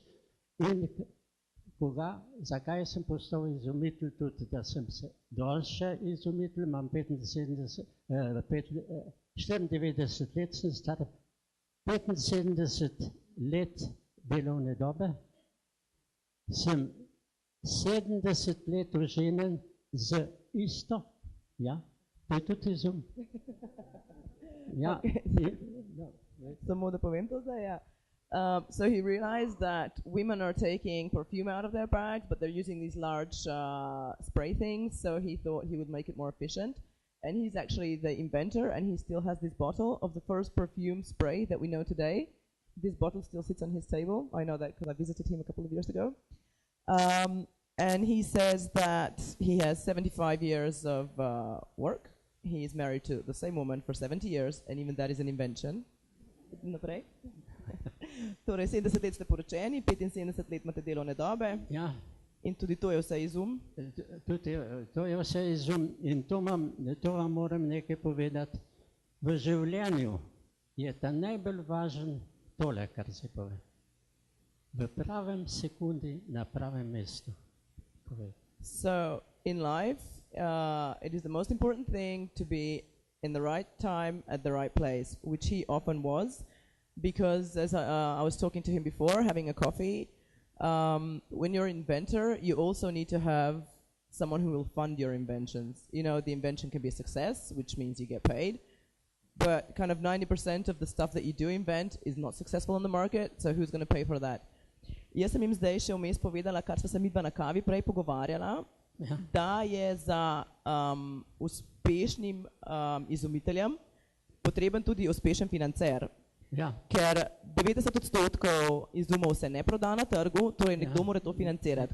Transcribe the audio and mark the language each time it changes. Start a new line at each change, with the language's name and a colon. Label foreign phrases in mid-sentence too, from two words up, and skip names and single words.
Slovenian: In zakaj sem postal izumitelj tudi, da sem se daljše izumitelj, imam 94 let, sem star 75 let delovne dobe, sem 70 let oženjen z isto, ja, to je tudi izum. Ja. Samo da povem to zdaj, ja.
English: So he realized that women are taking perfume out of their bags, but they're using these large spray things, so he thought he would make it more efficient. And he's actually the inventor, and he still has this bottle of the first perfume spray that we know today. This bottle still sits on his table. I know that because I visited him a couple of years ago. And he says that he has 75 years of work. He is married to the same woman for 70 years, and even that is an invention.
Slovenian: Naprej. Torej, 70 let ste poročeni, 75 let imate delovne dobe. Ja. In tudi to je vse izum. To je vse izum in to vam moram nekaj povedati. V življenju je ta najbolj važen tole, kar se pove. V pravem sekundi na pravem mestu.
English: So, in life, it is the most important thing to be in the right time at the right place, which he often was, because as I was talking to him before, having a coffee, when you're an inventor, you also need to have someone who will fund your inventions. You know, the invention can be a success, which means you get paid, but kind of 90% of the stuff that you do invent is not successful on the market, so who's going to pay for that?
Slovenian: Jaz sem jim zdaj še vmes povedala, kar sva se midva na kavi prej pogovarjala, da je za uspešnim izumiteljem potreben tudi uspešen financer. Ja. Ker 90% izumov se ne proda na trgu, torej nekdo mora to financirati.